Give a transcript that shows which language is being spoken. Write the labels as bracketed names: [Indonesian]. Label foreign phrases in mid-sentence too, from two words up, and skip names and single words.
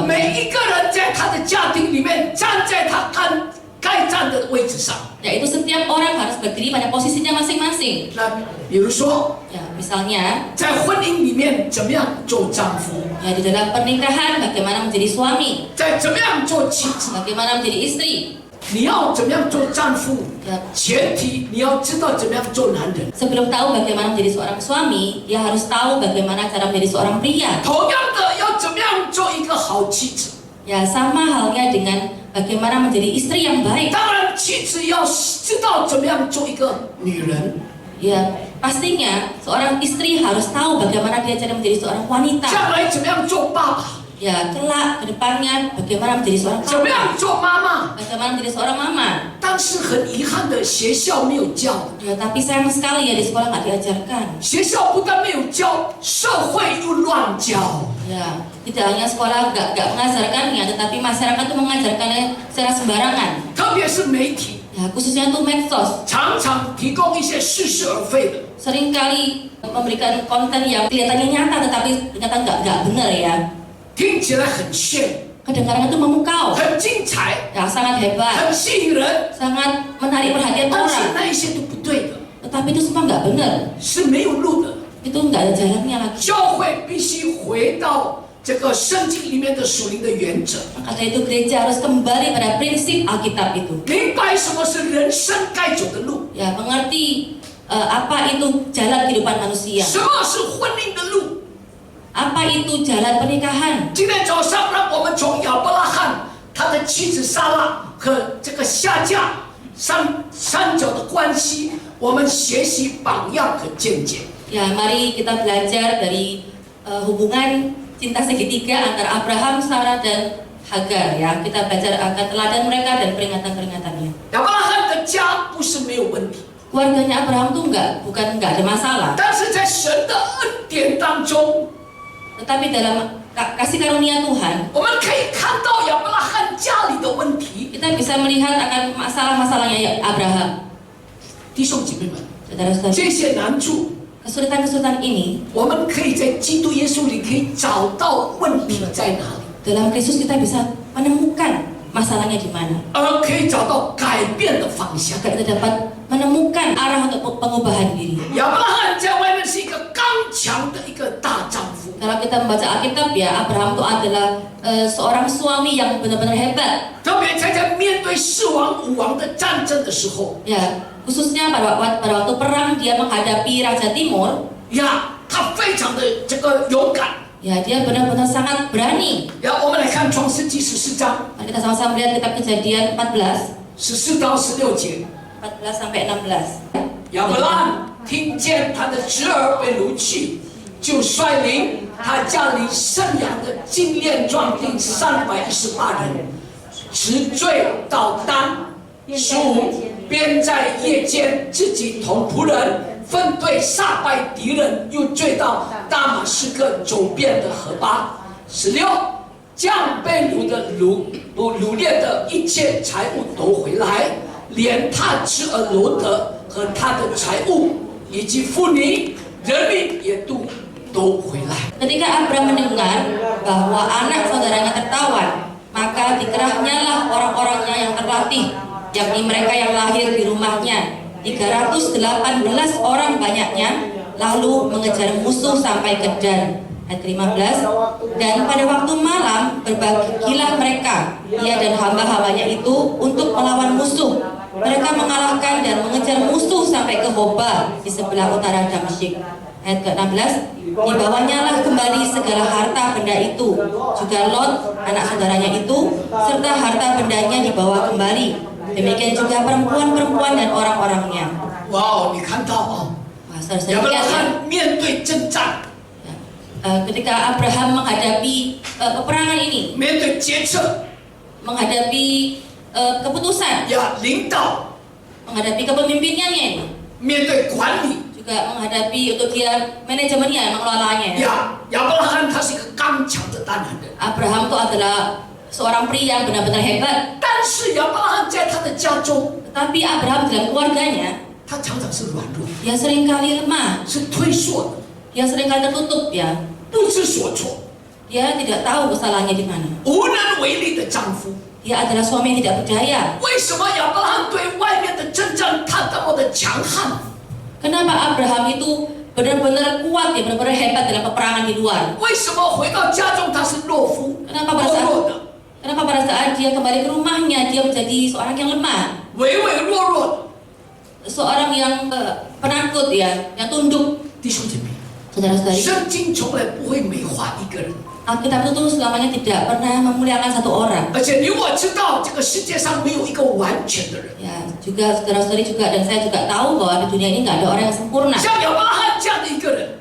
[Chinese] 每一个人在他的家庭里面站在他该站的位置上。 [Indonesian] Yaitu setiap orang harus berdiri pada posisinya masing-masing. [Chinese] 那比如说， [Indonesian] Ya, misalnya [Chinese] 在婚姻里面怎么样做丈夫， [Indonesian] ya di dalam pernikahan bagaimana menjadi suami, [Chinese] 在怎么样做妻子， [Indonesian] bagaimana menjadi istri. [Chinese] 你要怎么样做丈夫， [Indonesian] Ya, [Chinese] 前提你要知道怎么样做男人。 [Indonesian] sebelum tahu bagaimana menjadi seorang suami, dia harus tahu bagaimana cara menjadi seorang pria. [Chinese] 同样的，要怎么样做一个好妻子。 [Indonesian] Ya, sama halnya dengan bagaimana menjadi istri yang baik. [Chinese] 当然，妻子要知道怎么样做一个女人。 [Indonesian] Ya, pastinya seorang istri harus tahu bagaimana dia cara menjadi seorang wanita. [Chinese] 将来怎么样做爸爸， [Indonesian] Ya, kelak ke depannya bagaimana menjadi seorang [Chinese] 怎么 [Indonesian] papa, [Chinese] 样做妈妈。 [Indonesian] bagaimana menjadi seorang mama. [Chinese] 但是很遗憾的，学校没有教， [Indonesian] Ya, tapi sayang sekali ya di sekolah nggak diajarkan. [Chinese] 学校不但没有教，社会又乱教。 [Indonesian] Ya, tidak hanya sekolah nggak mengajarkannya, tetapi masyarakat itu mengajarkannya secara sembarangan. [Chinese] 特别是媒体， [Indonesian] Ya, khususnya itu medsos. [Chinese] 常常提供一些似是而非的。 [Indonesian] Seringkali memberikan konten yang kelihatannya nyata, tetapi ternyata nggak benar ya. [Chinese] 听起来很炫， [Indonesian] Kedengaran itu memukau, [Chinese] 很精彩， [Indonesian] ya sangat hebat, [Chinese] 很吸引人， [Indonesian] sangat menarik perhatian [Chinese] 但是 [Indonesian] orang. [Chinese] 那一些都不对的， [Indonesian] Tetapi itu semua nggak benar. [Chinese] 是没有路的。 [Indonesian] Itu nggak ada jalannya lagi. [Chinese] 教会必须回到这个圣经里面的属灵的原则， [Indonesian] Karena itu gereja harus kembali pada prinsip Alkitab itu. [Chinese] 明白什么是人生该走的路， [Indonesian] Ya, mengerti apa itu jalan kehidupan manusia. [Chinese] 什么是婚姻的路。 [Indonesian] Apa itu jalan pernikahan? [Chinese] 今天早上，让我们从亚伯拉罕他的妻子撒拉和这个下嫁三角的关系，我们学习榜样和见解。 [Indonesian] Ya, mari kita belajar dari hubungan cinta segitiga antara Abraham, Sarah, dan Hagar ya. Kita belajar akan teladan mereka dan peringatan-peringatannya. [Chinese] 亚伯拉罕的家不是没有问题， [Indonesian] Keluarganya Abraham tuh bukan nggak ada masalah, [Chinese] 但是在神的恩典当中， [Indonesian] tetapi dalam kasih karunia Tuhan [Chinese] 我们可以看到亚伯拉罕家里的问题。 [Indonesian] kita bisa melihat akan masalah-masalahnya Abraham. [Chinese] 弟兄姐妹们， [Indonesian] Saudara-saudara, [Chinese] 这些难处， [Indonesian] kesulitan-kesulitan ini [Chinese] 我们可以在基督耶稣里可以找到问题在哪里， [Indonesian] dalam Kristus kita bisa menemukan masalahnya di mana, [Chinese] 而可以找到改变的方向。 [Indonesian] agar kita dapat menemukan arah untuk pengubahan diri. [Chinese] 亚伯拉罕在外面是一个刚强的一个大丈夫， [Indonesian] Kalau kita membaca Alkitab ya, Abraham itu adalah seorang suami yang benar-benar hebat. [Chinese] 特别在面对四王五王的战争的时候， [Indonesian] Ya, khususnya pada waktu perang dia menghadapi Raja Timur, [Chinese] 呀，他非常的这个勇敢。 [Indonesian] ya dia benar-benar sangat berani. [Chinese] 呀，我们来看创世纪14章 [Indonesian] Mari kita sama-sama melihat kitab Kejadian 14, [Chinese] 14 到16节。 [Indonesian] 14 sampai 16. [Chinese] 亚伯拉罕听见他的侄儿被掳去，就率领他家里剩养的精练壮丁 318人，直坠到丹。15便在夜间自己同仆人分队杀败敌人，又坠到大马士革走遍的河巴。16将被掳掠的一切财物夺回来，连他侄儿罗德和他的财物以及妇女人民也都夺回来。 [Indonesian] Ketika Abraham mendengar bahwa anak saudaranya tertawan, maka dikerahnyalah orang-orangnya yang terlatih, yakni mereka yang lahir di rumahnya, 318 orang banyaknya, lalu mengejar musuh sampai ke Dan. Ayat 15, dan pada waktu malam berbagilah mereka, ia dan hamba-hambanya itu untuk melawan musuh. Mereka mengalahkan dan mengejar musuh sampai ke Hoba di sebelah utara Damsyik. Ayat ke-16, dibawanya lah kembali segala harta benda itu, juga Lot anak saudaranya itu, serta harta bendanya dibawa kembali. Demikian juga perempuan-perempuan dan orang-orangnya. [Chinese] 哇哦，你看到哦， [Indonesian] Wah, [Chinese] 亚 [Indonesian] saudara-saudara [Chinese] 伯拉 [Indonesian] lihat ya. [Chinese] 罕面对征战， [Indonesian] Ketika Abraham menghadapi peperangan ini, [Chinese] 面对决策， [Indonesian] menghadapi keputusan, [Chinese] 呀，领导， [Indonesian] menghadapi kepemimpinannya ini, [Chinese] 面对管理， [Indonesian] juga menghadapi untuk dia manajemennya, mengelolanya. [Chinese] 呀，亚伯拉罕他是一个刚强的大男人， [Indonesian] Abraham itu adalah seorang pria yang benar-benar hebat. [Chinese] 但是亚伯拉罕在他的家中， [Indonesian] Tetapi Abraham dalam keluarganya, [Chinese] 他常常是软弱， [Indonesian] dia seringkali lemah, [Chinese] 是退缩的， [Indonesian] dia seringkali tertutup ya. [Chinese] 不知所措， [Indonesian] Dia tidak tahu kesalahannya di mana. [Chinese] 无能为力的丈夫。 [Indonesian] Dia adalah suami yang tidak berdaya. [Chinese] 为什么亚伯拉罕对外面的征战他那么的强悍？ [Indonesian] Kenapa Abraham itu benar-benar kuat ya, benar-benar hebat dalam peperangan di luar? [Chinese] 为什么回到家中他是懦夫、 [Indonesian] Kenapa [Chinese] 懦弱的、 [Indonesian] pada saat dia kembali ke rumahnya dia menjadi seorang yang lemah, [Chinese] 唯唯诺诺的？ [Indonesian] seorang yang penakut ya, yang tunduk. [Chinese] 弟兄姐妹， [Indonesian] Saudara-saudari, [Chinese] 圣经从来不会美化一个人， [Indonesian] Alkitab itu selamanya tidak pernah memuliakan satu orang. [Chinese] 而且你我知道这个世界上没有一个完全的人。 [Indonesian] Ya, juga saudara-saudari juga dan saya juga tahu bahwa di dunia ini nggak ada orang yang sempurna. [Chinese] 像亚伯拉罕这样的一个人，